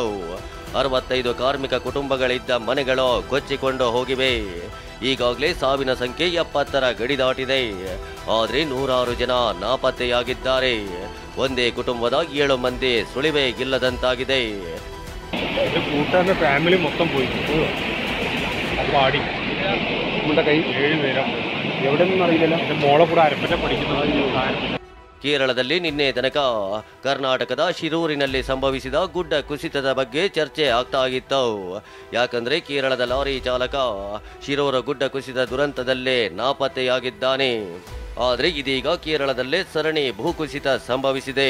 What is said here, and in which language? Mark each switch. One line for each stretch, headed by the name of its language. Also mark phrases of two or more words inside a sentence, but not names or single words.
Kannada: 65 ಕಾರ್ಮಿಕ ಕುಟುಂಬಗಳಿದ್ದ ಮನೆಗಳು ಕೊಚ್ಚಿಕೊಂಡು ಹೋಗಿವೆ. ಈಗಾಗಲೇ ಸಾವಿನ ಸಂಖ್ಯೆ 70ರ ಗಡಿ ದಾಟಿದೆ. ಆದರೆ 100 ಜನ ನಾಪತ್ತೆಯಾಗಿದ್ದಾರೆ. ಒಂದೇ ಕುಟುಂಬದ 7 ಮಂದಿ ಸುಳಿವೇ ಇಲ್ಲದಂತಾಗಿದೆ.
Malayalam: ഫാമിലി മൊത്തം പോയിട്ട് പാടി നമ്മുടെ കൈ 7 പേരാ എവിടെ നിന്നും അറിയില്ല. മോളെ കൂടെ അരപ്പറ്റ പഠിക്കുന്നത്.
Kannada: ಕೇರಳದಲ್ಲಿ ನಿನ್ನೆ ತನಕ ಕರ್ನಾಟಕದ ಶಿರೂರಿನಲ್ಲಿ ಸಂಭವಿಸಿದ ಗುಡ್ಡ ಕುಸಿತದ ಬಗ್ಗೆ ಚರ್ಚೆ ಆಗ್ತಾ ಇತ್ತು. ಯಾಕಂದ್ರೆ ಕೇರಳದ ಲಾರಿ ಚಾಲಕ ಶಿರೂರು ಗುಡ್ಡ ಕುಸಿತ ದುರಂತದಲ್ಲೇ ನಾಪತ್ತೆಯಾಗಿದ್ದಾನೆ. ಆದರೆ ಇದೀಗ ಕೇರಳದಲ್ಲೇ ಸರಣಿ ಭೂಕುಸಿತ ಸಂಭವಿಸಿದೆ.